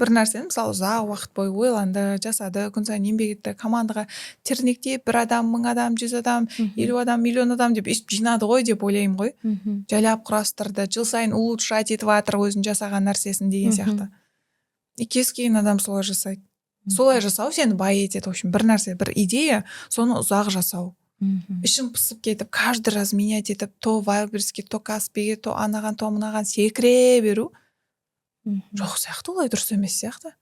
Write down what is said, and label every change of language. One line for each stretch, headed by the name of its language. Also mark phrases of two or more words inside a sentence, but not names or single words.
Kazakh: Бір нәрсені, мысалы, ұзақ уақыт бойы ойланды, жасады, күн сайын еңбек етті, командаға тернектеп, 1 адам, 1000 адам, 100 адам, 50 адам, миллион адам деп өйстіп жинады ғой деп ойлаймын ғой. Жайлап құрастырды, жыл сайын улучшать етіп жатыр өзін жасаған нәрсесін деген сияқты. И кез келген адам солай жасайды. Солай жасау сені бай етеді.
Russian: В общем,
Kazakh: бір нәрсе, бір идея, соны ұзақ жасау. Ішің пысып кетіп,
Russian: каждый раз менять
Kazakh: етіп, то Вайлберриске, то Каспиге, то анаған, то мынаған секіре беру. Жоқ сияқты, олай дұрыс емес сияқты.